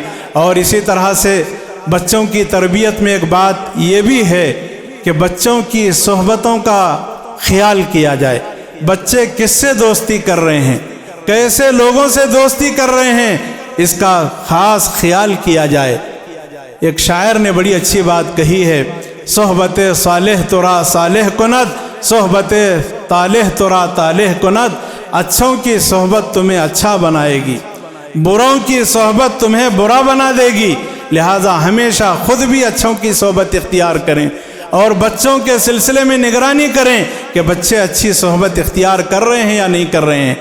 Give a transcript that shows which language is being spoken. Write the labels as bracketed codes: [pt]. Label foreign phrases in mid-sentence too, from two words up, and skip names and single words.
[ur] اور اسی طرح سے بچوں کی تربیت میں ایک بات یہ بھی ہے کہ بچوں کی صحبتوں کا خیال کیا جائے. بچے کس سے دوستی کر رہے ہیں، کیسے لوگوں سے دوستی کر رہے ہیں، اس کا خاص خیال کیا جائے. ایک شاعر نے بڑی اچھی بات کہی ہے، [fa] صحبت صالح ترا صالح کند، صحبت طالح ترا طالح کند. [ur] اچھوں کی صحبت تمہیں اچھا بنائے گی، بروں کی صحبت تمہیں برا بنا دے گی. لہٰذا ہمیشہ خود بھی اچھوں کی صحبت اختیار کریں اور بچوں کے سلسلے میں نگرانی کریں کہ بچے اچھی صحبت اختیار کر رہے ہیں یا نہیں کر رہے ہیں.